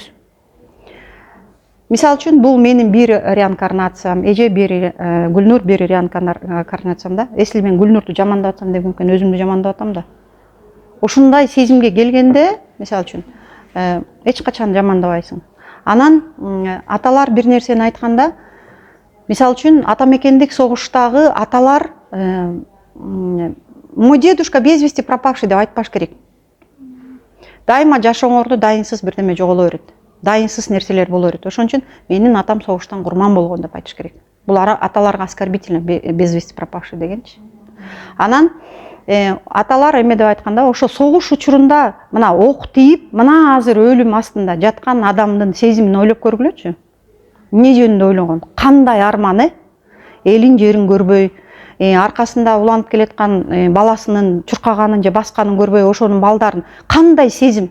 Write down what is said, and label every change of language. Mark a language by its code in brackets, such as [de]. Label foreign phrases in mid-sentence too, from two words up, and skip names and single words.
[ky] Мисалы үчүн бул менин бир реинкарнациям, эже бир Гүлнур бир реинкарнациям да. Эсли мен Гүлнурду жамандап атсам деп мүмкүн өзүмдү жамандап атам да. Ушундай сезимге келгенде, мисалы үчүн, эч качан жамандабайсың. Анан аталар бир нерсени айтканда, мисалы үчүн атамекендик согуштагы аталар [ru] мой дедушка без вести пропавший [ky] деп айтпаш керек. Дайыма жашооңордо дайынсыз бирдеме жоголо берет. Дайынсыз нерселер боло берет. Ошон үчүн менин атам согуштан курман болгон деп айтыш керек. Бул аталарга [ru] оскорбительно без вести пропавший [ky] дегенчи. Анан аталар эме деп айтканда, ошо согуш учурунда мына ок тийип, мына азыр өлүм астында жаткан адамдын сезимин ойлоп көргүлөчү. Эмне жөнүндө ойлогон? Кандай арман, элин жерин көрбөй, аркасында уланып келаткан баласынын чуркаганын же басканын көрбөй, ошонун балдарын кандай сезим?